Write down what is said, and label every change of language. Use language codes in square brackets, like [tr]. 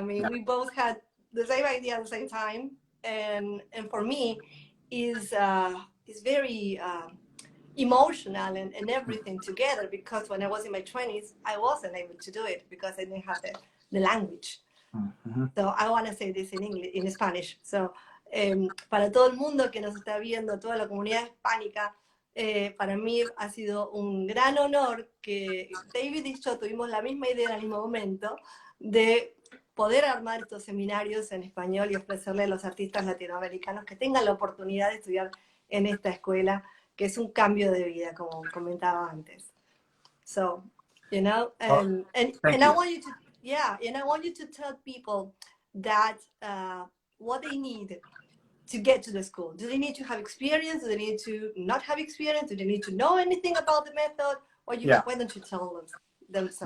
[en] I mean, we both had the same idea at the same time, and for me, is very emotional and everything together, because when I was in my 20s, I wasn't able to do it because I didn't have the language. Mm-hmm. So I want to say this in English, in Spanish. [es] So, para todo el mundo que nos está viendo, toda la comunidad hispánica, para mí ha sido un gran honor que David y yo tuvimos la misma idea en el mismo momento de poder armar estos seminarios en español y ofrecerle a los artistas latinoamericanos que tengan la oportunidad de estudiar en esta escuela, que es un cambio de vida, como comentaba antes. [en] So, and I want you to, and I want you to tell people that what they need to get to the school. Do they need to have experience? Do they need to not have experience? Do they need to know anything about the method? Or why don't you tell them so?